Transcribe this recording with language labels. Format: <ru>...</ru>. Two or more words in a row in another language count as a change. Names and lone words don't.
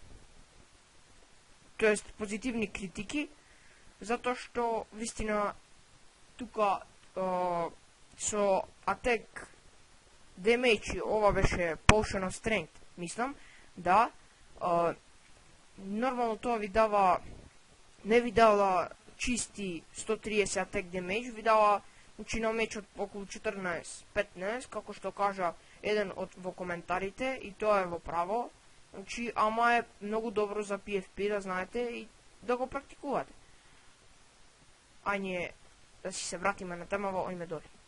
<mk>тоест позитивни критики, затоа што вистина тука со</mk> <en>Attack Damage</en> <mk>ова беше Potion of Strength, мислам, да, нормално тоа ви дава, не ви дава чисти 130</mk> <en>attack damage,</en> <mk>ви дава на мечот околу 14-15, како што кажа еден во коментарите, и тоа е во право. Значи, ама е многу добро за PFP, да знаете, и да го практикувате. Ајде да си се вратиме на темава, ојме доли.</mk>